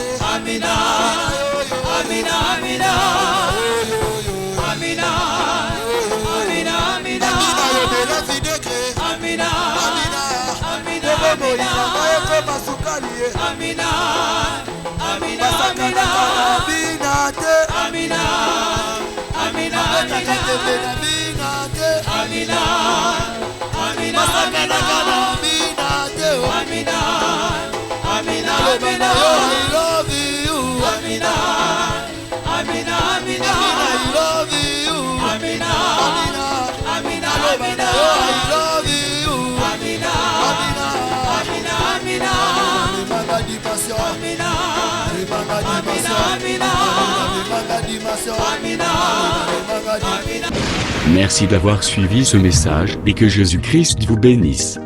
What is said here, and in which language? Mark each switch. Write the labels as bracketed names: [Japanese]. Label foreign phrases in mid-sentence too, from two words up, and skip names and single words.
[Lingala] Abina, yo yo. Abina, yo Bela Fideke. Abina, Abina, Maeko Masukali. Abina, Abina, te. Abina, [English] I love you. [Lingala] Abina, [English] I love you. [Lingala] Abina, [English] I love you. [French] Merci d'avoir suivi ce message et que Jésus-Christ vous bénisse.